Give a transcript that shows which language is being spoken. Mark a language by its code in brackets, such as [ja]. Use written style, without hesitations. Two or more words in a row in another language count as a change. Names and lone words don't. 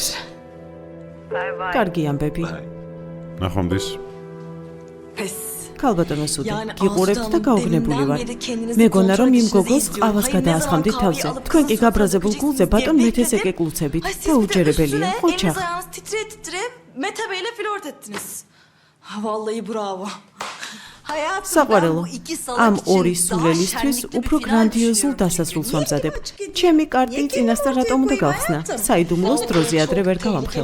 [ka] კარგი ამბები. ნახვამდის. ქალბატონო სუდი, გიყურებთ და გაუგნებული ვარ. მეგონა რომ იმ გოგოს ყავას გადაასხამდით თავზე. თქვენ კი გაბრაზებულ გულზე ბატონ მეთეს ეკეკლუცებით. და უჯერებელია, ხოჩახ. [tr] Titre, Mete flört ettiniz. Vallahi bravo. [ka] საყვარელო, ამ ორი სულელისთვის უფრო გრანდიოზულ დასასრულს ვამზადებ. ჩემი კარტი წინასწარ რატომ უნდა გავხსნა? საიდუმლოს დროზე ადრე ვერ გავამხელ.